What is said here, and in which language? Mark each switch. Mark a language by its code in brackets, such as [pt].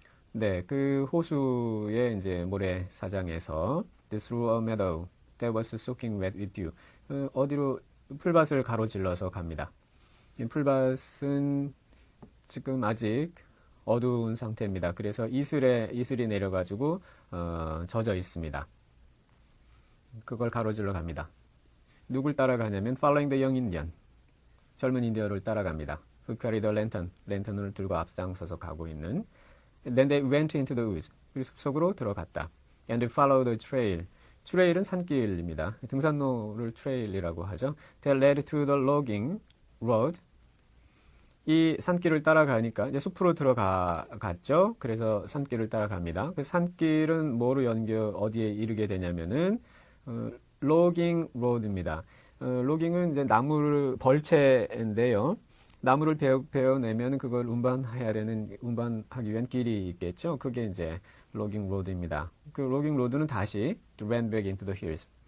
[ko] 네, 그 호수의 이제 모래사장에서 [en] through a meadow that was soaking wet with dew. [ko] 어디로 풀밭을 가로질러서 갑니다. 이 풀밭은 지금 아직 어두운 상태입니다. 그래서 이슬이 내려가지고 젖어 있습니다. 그걸 가로질러 갑니다. 누굴 따라가냐면 [en] following the young Indian. [ko] 젊은 인디언을 따라갑니다. [en] Who carried a lantern. [ko] 랜턴을 들고 앞장서서 가고 있는. [en] Then they went into the woods. [ko] 그리고 숲속으로 들어갔다. [en] and follow the trail. [ko] 트레일은 산길입니다. 등산로를 트레일이라고 하죠. [en] They led to the logging road. [ko] 이 산길을 따라가니까 이제 숲으로 들어갔죠. 그래서 산길을 따라갑니다. 그 산길은 뭐로 어디에 이르게 되냐면은 logging road입니다. logging은 이제 나무를 벌채인데요. 나무를 베어내면 그걸 운반하기 위한 길이 있겠죠. 그게 이제 logging road입니다. [en] 그 logging road는 다시 ran back into the hills.